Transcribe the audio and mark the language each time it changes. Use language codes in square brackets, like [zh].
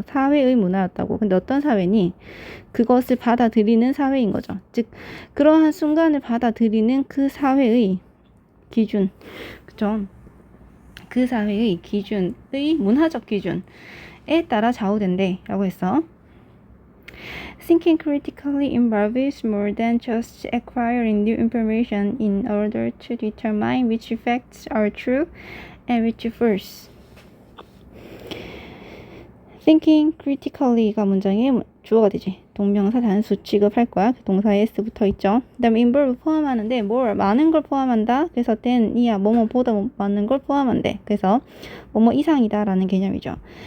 [ko] 사회의 문화였다고. 근데 어떤 사회니? 그것을 받아들이는 사회인 거죠. 즉 그러한 순간을 받아들이는 그 사회의 기준, 그죠? 그 사회의 기준의 문화적 기준에 따라 좌우된대 라고 했어. [en] Thinking critically involves more than just acquiring new information in order to determine which facts are true and which false. [ko] Thinking critically가 문장의 주어가 되지. 동명사 단수 취급할 거야. 동사에 s 붙어 있죠. 그 다음에 involve 포함하는데 more 많은 걸 포함한다. 그래서 than 이야 뭐뭐보다 많은 걸 포함한대. 그래서 뭐뭐 이상이다 라는 개념이죠.